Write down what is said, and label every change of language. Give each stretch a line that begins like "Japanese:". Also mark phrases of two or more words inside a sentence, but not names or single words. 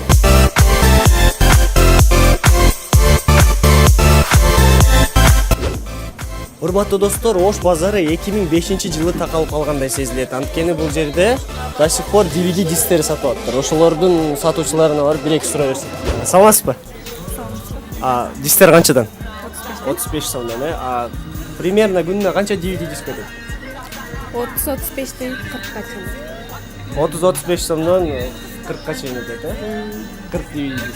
Kyrgyz: Урматтуу достор, Ош базары 2005-жылы такалып калгандай сезилет. Анткени бул жерде
Russian: до сих пор
Kyrgyz: DVD дисктери сатып атыптыр. Ошолордун сатуучуларына барып 1-2 суроо берсин. Саламатсызбы? Дисктер канчадан? 35 сомдон, примерно күнүнө канча DVD диск өтөт? 30-35'ten 40'a чейин. 30-35 сомдон 40-ка чейин өтөт, 40 DVD диск.